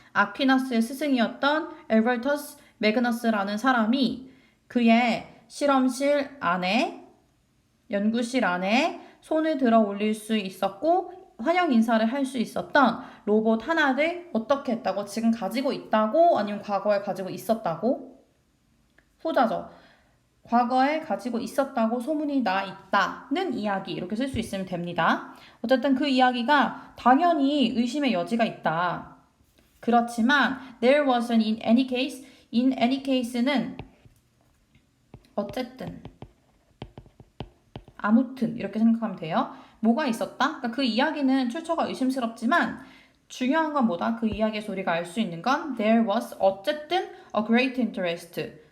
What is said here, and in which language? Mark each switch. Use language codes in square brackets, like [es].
[ko] 아퀴나스의 스승이었던 엘버터스 매그너스라는 사람이 그의 실험실 안에 연구실 안에 손을 들어 올릴 수 있었고 환영 인사를 할 수 있었던 로봇 하나를 어떻게 했다고? 지금 가지고 있다고? 아니면 과거에 가지고 있었다고? 후자죠. 과거에 가지고 있었다고 소문이 나 있다는 이야기 이렇게 쓸 수 있으면 됩니다. 어쨌든 그 이야기가 당연히 의심의 여지가 있다. [en] 그렇지만 there wasn't in any case. [ko] in any case는 어쨌든, 아무튼 이렇게 생각하면 돼요. 뭐가 있었다? 그러니까 그 이야기는 출처가 의심스럽지만 중요한 건 뭐다? 그 이야기에서 우리가 알 수 있는 건 [en] there was [ko] 어쨌든 [en] a great interest.